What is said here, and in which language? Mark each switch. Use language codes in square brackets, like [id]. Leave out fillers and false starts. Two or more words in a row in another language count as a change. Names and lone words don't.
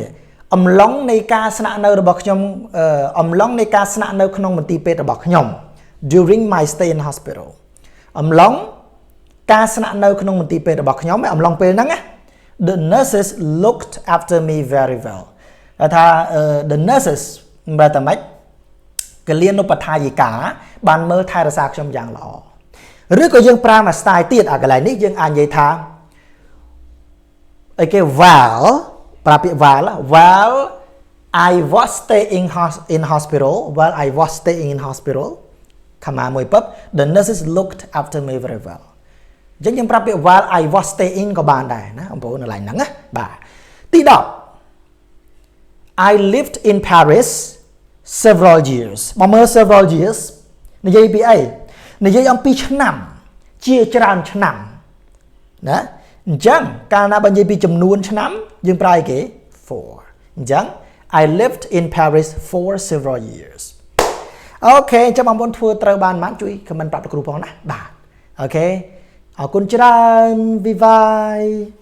[km] នេះអំឡុងនៃការស្នាក់នៅរបស់ខ្ញុំអំឡុងនៃការស្នាក់នៅក្នុងមន្ទីរពេទ្យរបស់ខ្ញុំ [en] during my stay in hospital [km] អំឡុងការស្នាក់ នៅក្នុងមន្ទីរពេទ្យរបស់ខ្ញុំអំឡុងពេលហ្នឹងណា [en] the nurses looked after me very well [km] ថា [en] the nurses [km] បែរតែម៉េចក លានុបដ្ឋាយិកាបានមើលថែរក្សាខ្ញុំយ៉ាងល្អឬក៏យើងប្រើមួយ style ទៀតអាកន្លែងនេះយើងអាចនិយាយថាអីគេ while ប្រើពាក្យ [en] while I was staying in hospital while I was staying in hospital [km] ខមាមួយពឹប [en] the nurses looked after me very well [km] អញ្ចឹងយើងប្រើពាក្យ [en] while I was staying [km] ក៏បានដែរណាបងប្អូនកន្លែងហ្នឹងណាបាទទី10 [en] I lived in Paris several years [km] មកមើល [en] several years [km] និយាយពីអីនិយាយអំពីឆ្នាំជាច្រើនឆ្នាំណាអញ្ចឹងកាលណាបើនិយាយពីចំនួនឆ្នាំយើងប្រើអីគេ for អញ្ចឹង [en] I lived in Paris for several years [km] អូខេអញ្ចឹងបងប្អូនធ្វើត្រូវបានប៉ុន្មានជួយ comment ប្រាប់លោកគ្រូផងណាបាទអូខេអរគុណច្រើន [en] Bye bye